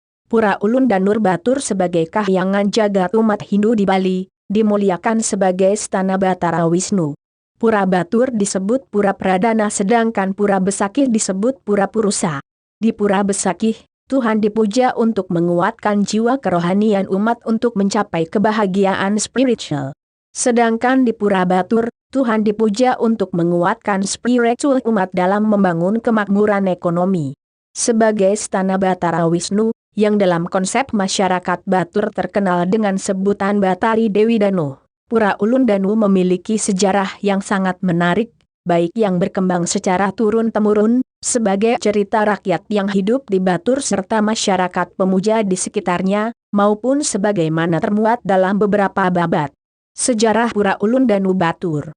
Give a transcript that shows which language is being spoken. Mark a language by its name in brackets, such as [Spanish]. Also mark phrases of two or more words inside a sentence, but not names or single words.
[Indonesian] Pura Ulun Danur Batur sebagai kahyangan jagat umat Hindu di Bali, dimuliakan sebagai Stana Batara Wisnu. Pura Batur disebut Pura Pradana sedangkan Pura Besakih disebut Pura Purusa. Di Pura Besakih, Tuhan dipuja untuk menguatkan jiwa kerohanian umat untuk mencapai kebahagiaan spiritual. Sedangkan di Pura Batur, Tuhan dipuja untuk menguatkan spiritual umat dalam membangun kemakmuran ekonomi. Sebagai Stana Batara Wisnu, yang dalam konsep masyarakat Batur terkenal dengan sebutan Batari Dewi Danu, Pura Ulun Danu memiliki sejarah yang sangat menarik, baik yang berkembang secara turun-temurun, sebagai cerita rakyat yang hidup di Batur serta masyarakat pemuja di sekitarnya, maupun sebagaimana termuat dalam beberapa babat sejarah Pura Ulun Danu Batur.